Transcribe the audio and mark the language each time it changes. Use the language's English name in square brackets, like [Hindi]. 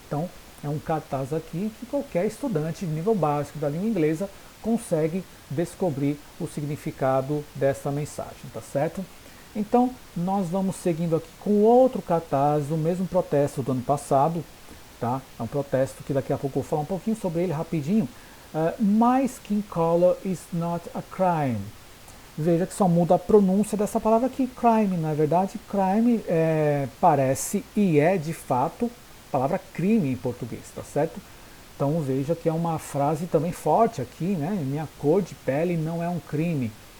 [Portuguese] Então, é um cartaz aqui que qualquer estudante de nível básico da língua inglesa consegue descobrir o significado dessa mensagem, tá certo? Então, nós vamos seguindo aqui com outro cartaz, o mesmo protesto do ano passado, tá? É um protesto que daqui a pouco eu vou falar um pouquinho sobre ele rapidinho. [English] My skin color is not a crime. [Portuguese] Veja que só muda a pronúncia dessa palavra aqui, crime. Na verdade, crime parece e é de fato a palavra crime em português, tá certo? Então veja que é uma frase também forte aqui, né? Minha cor de pele não é um crime.